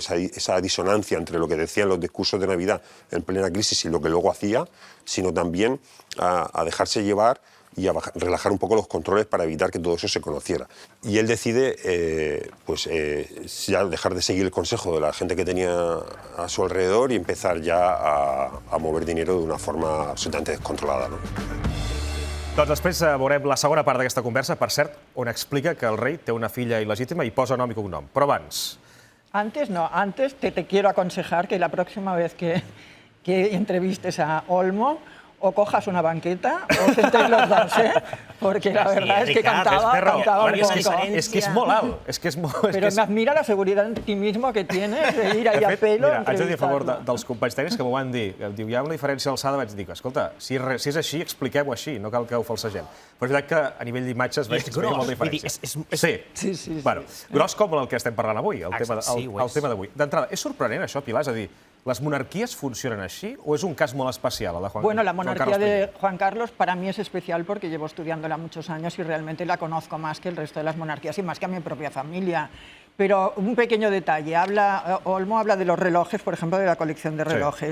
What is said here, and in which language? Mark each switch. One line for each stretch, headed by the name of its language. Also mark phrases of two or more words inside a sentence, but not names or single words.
Spanish: esa disonancia entre lo que decían los discursos de Navidad en plena crisis y lo que luego hacía, sino también a dejarse llevar y a relajar un poco los controles para evitar que todo eso se conociera. Y él decide ya dejar de seguir el consejo de la gente que tenía a su alrededor y empezar ya a mover dinero de una forma absolutamente descontrolada, ¿no?
Catalan: Doncs després veurem la segona part d'aquesta conversa, per cert, on explica que el rei té una filla il·legítima i posa nom i cognom. Però abans...
Spanish: Antes te quiero aconsejar que la próxima vez que entrevistes a Olmo, o cojas una banqueta o sentéis los dos, ¿eh? Porque la verdad es que cantaba un poco.
Catalan: És que és molt alt.
Spanish: Pero me admira la seguridad en ti mismo que tienes de ir ahí a pelo a entrevistar-lo.
Catalan: Haig de dir a favor dels companys tècnics que m'ho van dir. Diu, hi ha una diferència d'alçada, vaig dir, escolta, si és així, expliqueu-ho així, no cal que ho falsegem. Però és veritat que a nivell d'imatges veig que hi ha molta diferència. Sí. Bueno, gros com el que estem parlant avui, el tema d'avui. D'entrada, és sorprenent això, Pilar? És a dir,
Spanish: ¿las monarquías funcionan así o es un caso muy especial el de Juan Carlos? Bueno, la monarquía de Juan Carlos para mí es especial porque llevo estudiándola muchos años y realmente la conozco más que el resto de las monarquías y más que a mi propia familia. Pero un pequeño detalle, Olmo habla de los relojes, por ejemplo, de la colección de relojes.